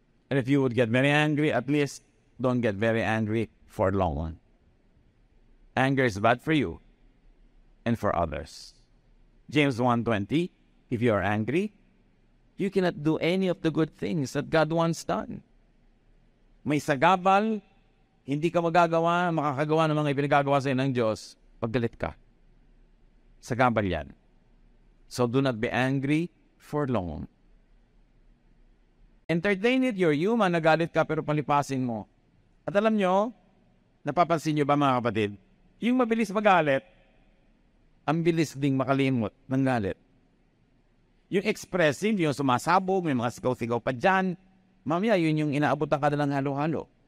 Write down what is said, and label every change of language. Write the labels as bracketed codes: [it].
[en] And if you would get very angry, at least don't get very angry for long. Anger is bad for you and for others. James 1:20, if you are angry, you cannot do any of the good things that God wants done. [tl] May sagabal, hindi ka makakagawa ng mga ipinagagawa sa iyo ng Diyos, paggalit ka. Sagabal yan. [en] So do not be angry for long. Entertain it, you're human, [tl] nagalit ka pero palipasin mo. At alam nyo, napapansin nyo ba mga kapatid, yung mabilis magalit, ang bilis ding makalimot ng galit. Yung expressive, yung sumasabog, may mga sigaw-sigaw pa dyan, mamaya yun yung inaabutan ka na ng halo-halo.